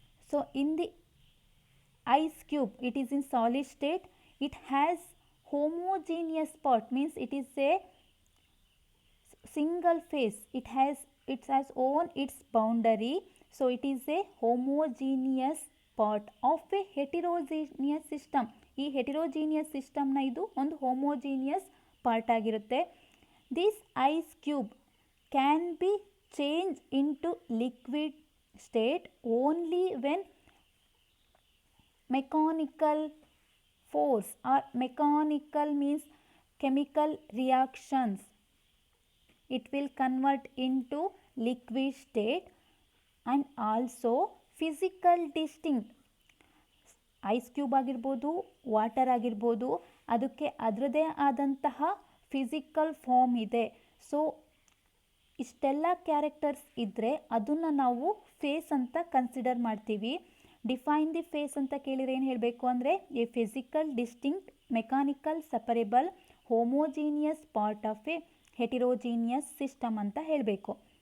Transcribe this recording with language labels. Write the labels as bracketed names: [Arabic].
[English] So in the ice cube, it is in solid state. It has homogeneous part, means it is a single phase. It has own its boundary. So it is a homogeneous part of a heterogeneous system. [Kannada] ಈ ಹೆಟಿರೋಜಿನಿಯಸ್ ಸಿಸ್ಟಮ್ನ ಇದು ಒಂದು homogeneous part ಆಗಿರುತ್ತೆ. [English] This ice cube can be change into liquid state only when mechanical force are mechanical means chemical reactions. It will convert into liquid state. And also physical distinct. [Kannada] Ice cube ಆಗಿರ್ಬೋದು, water ಆಗಿರ್ಬೋದು, ಅದಕ್ಕೆ ಅದರದೇ ಆದಂತಹ physical form ಇದೆ. So ಇಷ್ಟೆಲ್ಲ characters ಇದ್ದರೆ ಅದನ್ನು ನಾವು ಫೇಸ್ ಅಂತ ಕನ್ಸಿಡರ್ ಮಾಡ್ತೀವಿ. [English] define the phase [Kannada] ಅಂತ ಕೇಳಿದರೆ ಏನು ಹೇಳಬೇಕು ಅಂದರೆ [English] a physical distinct mechanical separable homogeneous part of a heterogeneous system [Kannada] ಅಂತ ಹೇಳಬೇಕು.